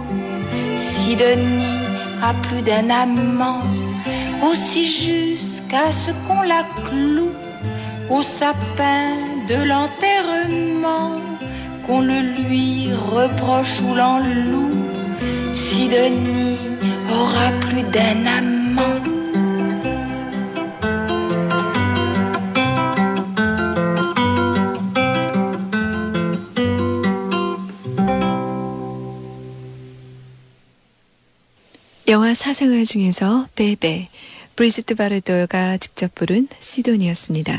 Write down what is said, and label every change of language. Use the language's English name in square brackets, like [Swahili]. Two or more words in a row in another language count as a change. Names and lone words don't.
[French] Sidonie a plus d'un amant, aussi jusqu'à ce qu'on la cloue au sapin de l'enterrement, qu'on le lui reproche ou l'enloue. Sidonie aura plus d'un amant. [Korean] 영화 사생활 중에서 베베, 브리지트 바르도가 직접 부른 시돈이었습니다.